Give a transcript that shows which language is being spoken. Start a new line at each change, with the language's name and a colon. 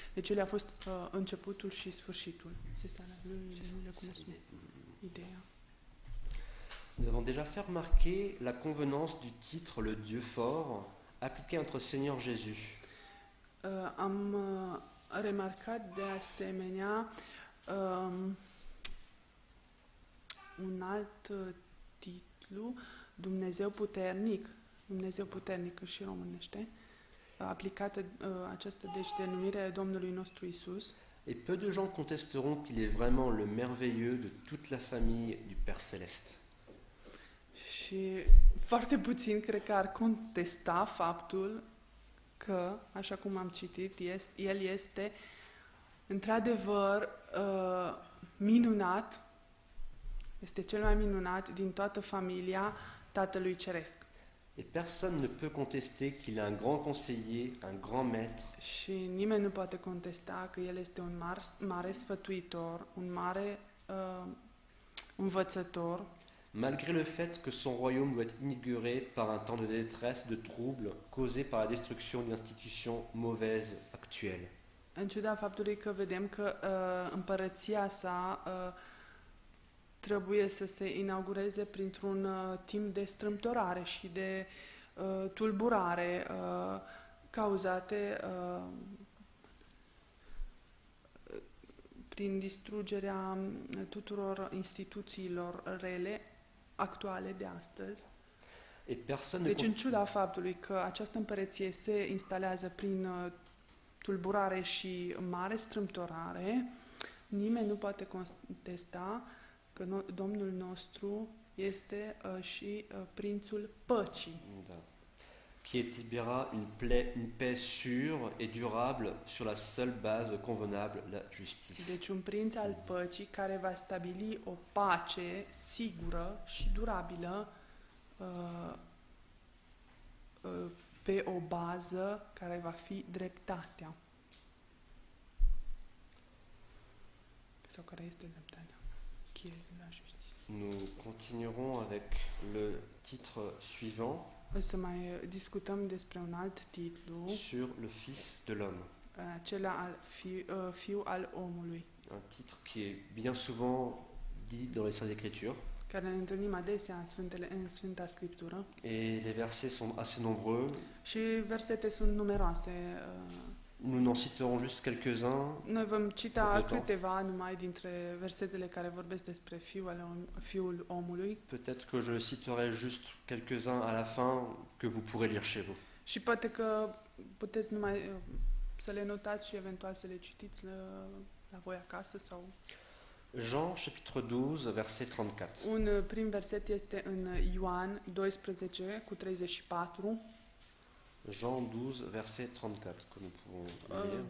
Romanian: Deci El a fost începutul și sfârșitul.
French: C'est ça, le commencement. Ideea. Nous avons déjà fait remarquer la convenance du titre Le Dieu fort appliqué à notre Seigneur Jésus.
Romanian: Am remarcat de asemenea un alt titlu, Dumnezeu puternic și românește, aplicată această deci denumire Domnului nostru Isus.
French: Et peu de gens contesteront qu'il est vraiment le merveilleux de toute la famille du Père Céleste.
Romanian: Și foarte puțin cred că ar contesta faptul că, așa cum am citit, El este într-adevăr minunat, este cel mai minunat din toată familia Tatălui Ceresc.
French: Et personne ne peut contester qu'il est un grand conseiller, un grand maître,
Romanian: Și nimeni nu poate contesta că El este un mare sfătuitor, un mare învățător,
French: malgré le fait que son royaume doit être inauguré par un temps de détresse, de trouble, causé par la destruction d'institutions mauvaises actuelles.
Romanian: în ciuda faptului că vedem că împărăția sa trebuie să se inaugureze printr-un timp de strâmtorare și de tulburare cauzate prin distrugerea tuturor instituțiilor rele actuale de astăzi.
French: Et personne ne
Romanian: Deci, în ciuda faptului că această împărăție se instalează prin tulburare și mare strâmtorare, nimeni nu poate contesta că Domnul nostru este și Prințul Păcii. Da.
French: Qui établira une paix sûre et durable sur la seule base convenable, la justice.
Romanian: Deci un prinț al păcii care va stabili o pace sigură și durabilă pe o bază care va fi dreptatea. Sau care este dreptatea?
French: Qui est la justice. Nous continuerons avec le titre suivant,
Romanian: O să mai discutăm despre un alt titlu,
French: sur le Fils de l'homme.
Romanian: acela al Fiul al omului,
French: Un titre qui est bien souvent dit dans les Saintes Écritures.
Romanian: care ne întâlnim adesea în Sfânta Scriptură.
French: Et les versets sont assez nombreux.
Romanian: Și versete sunt numeroase.
French: Nous n'en citerons juste quelques-uns.
Romanian: Noi vom cita
French: Faute de temps.
Romanian: câteva numai dintre versetele care vorbesc despre Fiul omului.
French: Peut-être que je citerai juste quelques-uns à la fin que vous pourrez lire chez vous.
Romanian: Și poate că puteți numai să le notați și eventual să le citiți la voi acasă sau...
French: Jean chapitre 12 verset 34.
Romanian: Un prim verset este în Ioan 12 cu 34.
French: Jean 12 verset 34 que nous pouvons lire.